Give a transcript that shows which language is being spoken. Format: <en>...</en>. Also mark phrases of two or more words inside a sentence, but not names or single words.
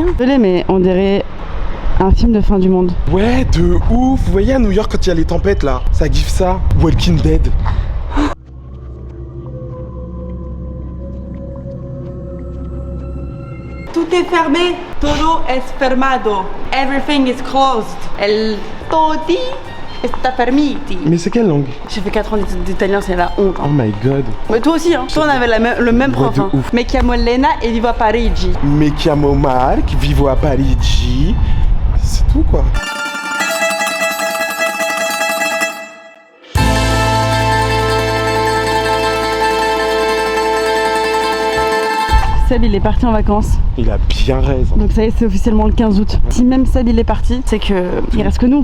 <fr>Désolé mais on dirait un film de fin du monde. Ouais, de ouf. Vous voyez à New York quand il y a les tempêtes là, ça gifle ça. Walking Dead. Tout est fermé.</fr> <es>Todo es fermado.</es> <en>Everything is closed.</en> <es>El todi está permiti.</es> <fr>Mais c'est quelle langue? J'ai fait 4 ans d'italien, c'est la honte.</fr> <en>Oh</en> <fr>Hein.</fr> <en>my god.</en> <fr>Mais toi aussi, hein. Toi on avait le même prof. de Hein. ouf.</fr> <it>Me chiamo Lena e vivo a Parigi. Me chiamo Marc, vivo a Parigi.</it> <fr>C'est tout quoi. Seb il est parti en vacances. Il a bien raison. Donc ça y est, c'est officiellement le 15 août. Si même Seb il est parti, c'est que il reste que nous.</fr>